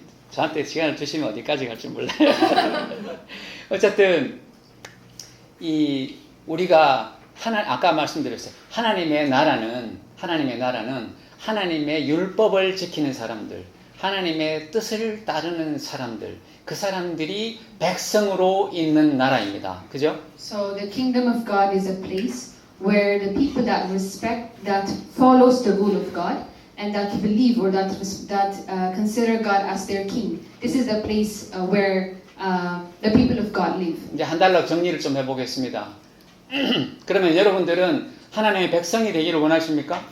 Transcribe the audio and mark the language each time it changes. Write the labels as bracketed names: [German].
[Korean] 저한테 시간을 주시면 어디까지 갈지 몰라요. 어쨌든 우리가 아까 말씀드렸어요. 하나님의 나라는 하나님의 율법을 지키는 사람들, 하나님의 뜻을 따르는 사람들, 그 사람들이 백성으로 있는 나라입니다. 그죠? [English] So the kingdom of God is a place where the people that respect, that follows the rule of God, and that believe or that consider God as their king. This is the place where the people of God live. [Korean] 이제 한 달로 정리를 좀 해보겠습니다. 그러면 여러분들은 하나님의 백성이 되기를 원하십니까?